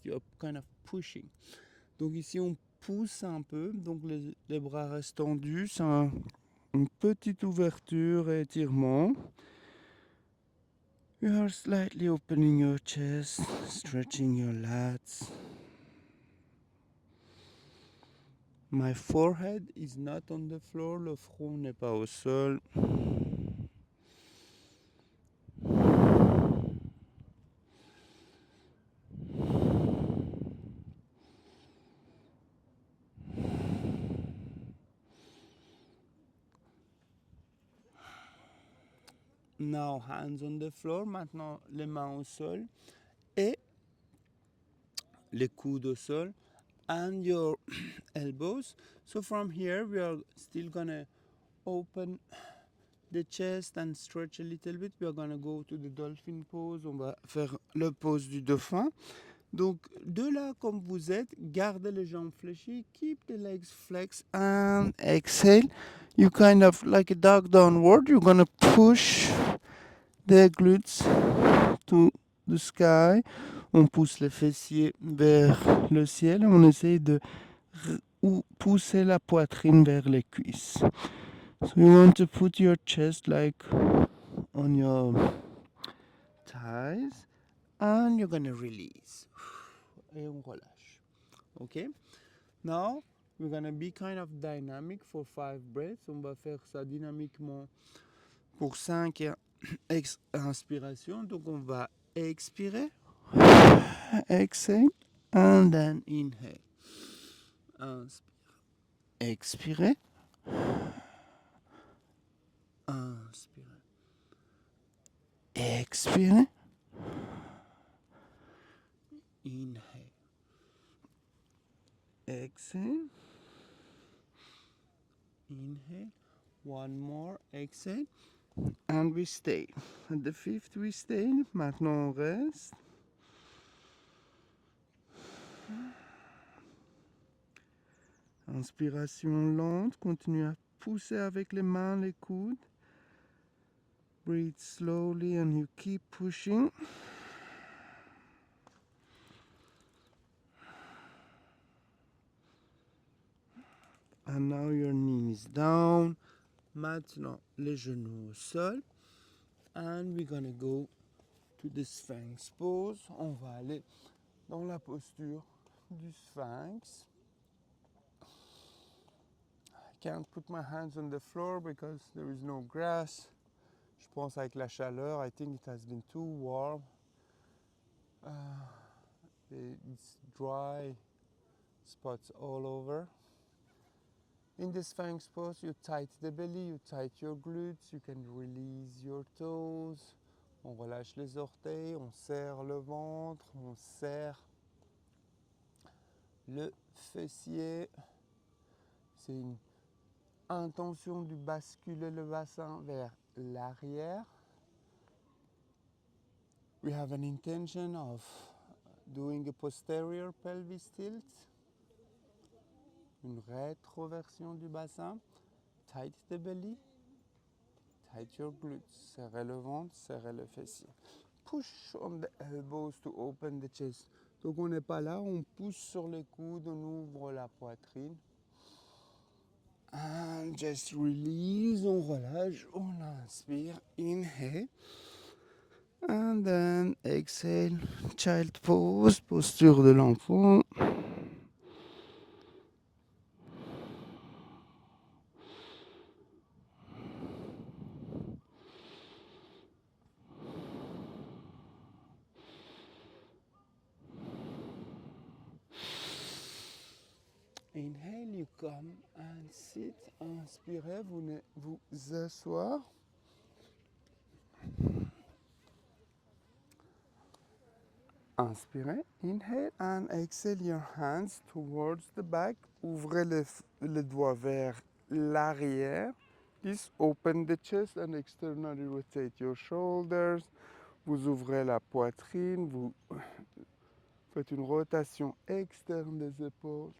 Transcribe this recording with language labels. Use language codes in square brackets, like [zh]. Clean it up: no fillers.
[en] You're kind of pushing. [fr] Donc ici, on pousse un peu. Donc les bras restent tendus. C'est une petite ouverture et étirement. [en] You are slightly opening your chest, stretching your lats. My forehead is not on the floor, [fr] le front n'est pas au sol. [en] Now hands on the floor, [fr] maintenant les mains au sol et les coudes au sol [en] and your elbows. So from here we are still gonna open the chest and stretch a little bit. We are gonna go to the dolphin pose. [fr] On va faire le pose du dauphin. Donc de là comme vous êtes, gardez les jambes fléchies, [en] keep the legs flexed and exhale. You kind of like a dog downward. You're gonna push the glutes to the sky. [fr] On pousse les fessiers vers le ciel. On essaye de pousser la poitrine vers les cuisses. [en] So you want to put your chest like on your thighs and you're gonna release. [fr] Et on relâche. [en] Okay? Now we're gonna be kind of dynamic for 5 breaths. [fr] On va faire ça dynamiquement pour 5 inspirations. Donc on va expirer, [en] exhale, and then inhale. [fr] Inspire, expirer, inspire, expirer, [en] inhale, exhale, inhale, one more, exhale, and we stay. At the 5th we stay. [fr] Maintenant on reste. Inspiration lente, continue à pousser avec les mains, les coudes. [en] Breathe slowly and you keep pushing. And now your knees down. [fr] Maintenant, les genoux au sol. [en] And we're gonna go to the Sphinx pose. [fr] On va aller dans la posture du Sphinx. [en] I can't put my hands on the floor because there is no grass. [fr] Je pense avec la chaleur, [en] I think it has been too warm. It's dry spots all over. In the Sphinx pose, you tight the belly, you tight your glutes, you can release your toes. [fr] On relâche les orteils, on serre le ventre, on serre le fessier. C'est une intention de basculer le bassin vers l'arrière. [en] We have an intention of doing a posterior pelvis tilt. [fr] Une rétroversion du bassin. [en] Tight the belly. Tight your glutes. [fr] Serrez le ventre, serrez le fessier. [en] Push on the elbows to open the chest. [fr] Donc on n'est pas là, on pousse sur les coudes, on ouvre la poitrine. [en] And just release, [fr] on relâche, on inspire, [en] inhale. And then exhale, child pose, [fr] posture de l'enfant. [en] Inhale, you come and sit. [fr] Inspirez, vous vous asseoir. Inspirez, [en] inhale and exhale your hands towards the back. [fr] Ouvrez les doigts vers l'arrière. [en] Please open the chest and externally rotate your shoulders. [fr] Vous ouvrez la poitrine, vous faites une rotation externe des épaules.